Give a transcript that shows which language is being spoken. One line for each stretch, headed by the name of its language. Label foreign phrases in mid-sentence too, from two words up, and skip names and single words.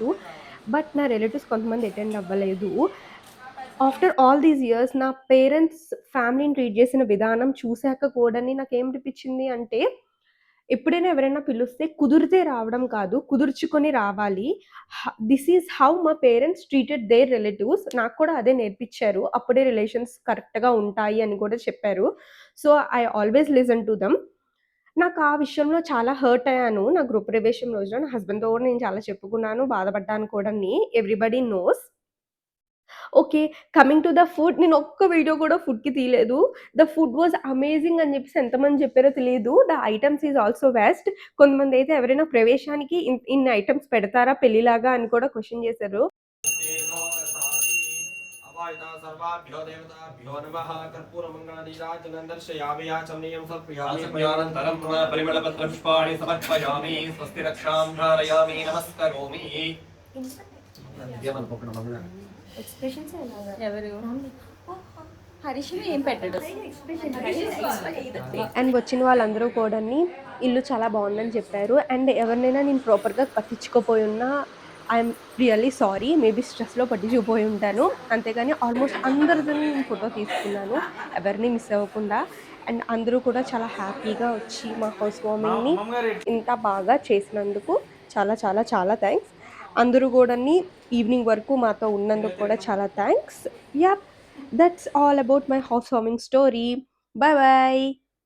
Telugu: బట్ నా రిలేటివ్స్ కొంతమంది అటెండ్ అవ్వలేదు.
English: after all these years
Telugu: నా పేరెంట్స్ ఫ్యామిలీని ట్రీట్ చేసిన విధానం చూసాక కూడాని నాకేమనిపించింది అంటే, ఎప్పుడైనా ఎవరైనా పిలుస్తే కుదిరితే రావడం కాదు, కుదుర్చుకొని రావాలి.
English: this is how మా parents treated their relatives.
Telugu: నాకు కూడా అదే నేర్పిచ్చారు. అప్పుడే
English: relations correctగా
Telugu: ఉంటాయి అని కూడా చెప్పారు. సో,
English: I always listen to them.
Telugu: నాకు ఆ విషయంలో చాలా హర్ట్ అయ్యాను. నా గృహప్రవేశం రోజున నా హస్బెండ్‌తో కూడా నేను చాలా చెప్పుకున్నాను. బాధపడ్డాను కూడాని.
English: everybody knows. okay. coming to the food
Telugu: నేను ఒక్క వీడియో కూడా ఫుడ్‌కి తీయలేదు.
English: the food was amazing
Telugu: అని చెప్పేసి ఎంతమంది చెప్పారో తెలీదు.
English: the items is also best.
Telugu: కొంతమందైతే ఎవరైనా ప్రవేశానికి ఇన్ని ఐటెమ్స్ పెడతారా పెళ్లిలాగా అని కూడా క్వెషన్ చేశారు.
Sanskrit: अवायता सर्वाभ्यो देवताभ्यो नमः कर्पूरमङ्गलनीराजनं दर्शयामि याचमनीयं समर्पयामि समयानन्तरं परिमलपत्रपुष्पाणि समर्पयामि स्वस्ति रक्षां धारयामि नमस्करोमि
Telugu: ఎక్స్‌ప్రెషన్స్ ఎలాగా? ఎవరు? హరీష్ ఏం పెట్టడు. అండ్ వచ్చిన వాళ్ళందరూ కూడాని ఇల్లు చాలా బావుందని చెప్పారు. అండ్ ఎవరినైనా నేను ప్రాపర్‌గా పట్టించుకోపోయి ఉన్నా
English: I'm really sorry. maybe stressలో
Telugu: పట్టించుకుపోయి ఉంటాను. అంతేగాని ఆల్మోస్ట్ అందరిదని నేను ఫోటో తీసుకున్నాను. ఎవరిని మిస్ అవ్వకుండా. అండ్ అందరూ కూడా చాలా హ్యాపీగా వచ్చి మా
English: house warmingని
Telugu: ఇంత బాగా చేసినందుకు చాలా చాలా చాలా థాంక్స్. అందరూ కూడాని ఈవినింగ్ వరకు మాతో ఉన్నందుకు కూడా చాలా థాంక్స్. యాహ్!
English: That's all about my housewarming story. Bye bye.